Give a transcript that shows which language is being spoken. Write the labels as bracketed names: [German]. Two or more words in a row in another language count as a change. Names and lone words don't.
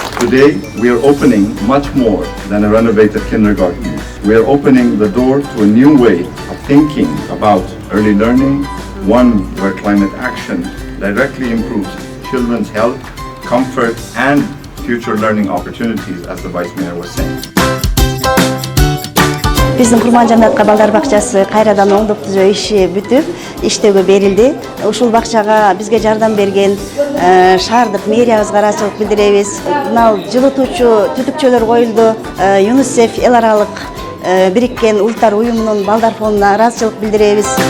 [English] Today, we are opening much more than a renovated kindergarten. We are opening the door to a new way of thinking about early learning, one where climate action directly improves children's health, comfort, and future learning opportunities, as the Vice Mayor was saying. [Kyrgyz] Биздин Курман Жанатка балдар бакчасы кайрадан оңдоп түзөө иши бүтүп, иштөөгө берилди. Ушул бакчага бизге жардам берген шаардык мэриябызга ыраазычылык билдиребиз. Мына жылытуучу түтүкчөлөр коюлду. ЮНИСЕФ эл аралык Бириккен Улуттар уюмунун балдар фондуна ыраазычылык билдиребиз.